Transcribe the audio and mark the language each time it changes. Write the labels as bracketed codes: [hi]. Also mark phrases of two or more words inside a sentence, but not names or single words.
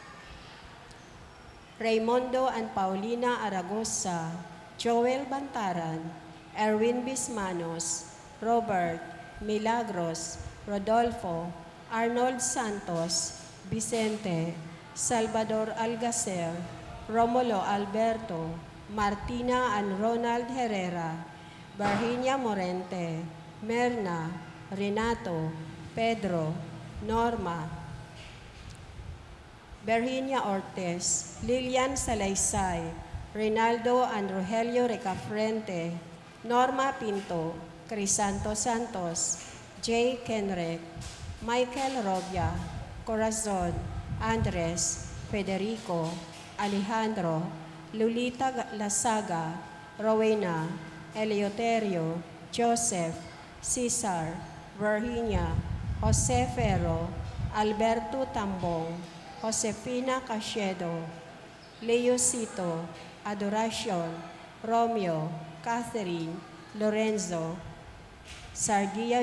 [en] Raimundo and Paulina Aragosa, Joel Bantaran, Erwin Bismanos, Robert, Milagros, Rodolfo, Arnold Santos, Vicente, Salvador Algacer, Romulo Alberto, Martina and Ronald Herrera, Virginia Morente, Merna, Renato, Pedro, Norma, Virginia Ortiz, Lilian Salaysay, Reynaldo and Rogelio Recafrente, Norma Pinto, Crisanto Santos, Jay Kenrek, Michael Robia, Corazon, Andres, Federico, Alejandro, Lolita Lasaga, Rowena, Eleuterio, Joseph, Cesar, Virginia, Jose Ferro, Alberto Tambong, Josefina Cachedo, Leosito, Adoracion, Romeo, Catherine, Lorenzo, Sargia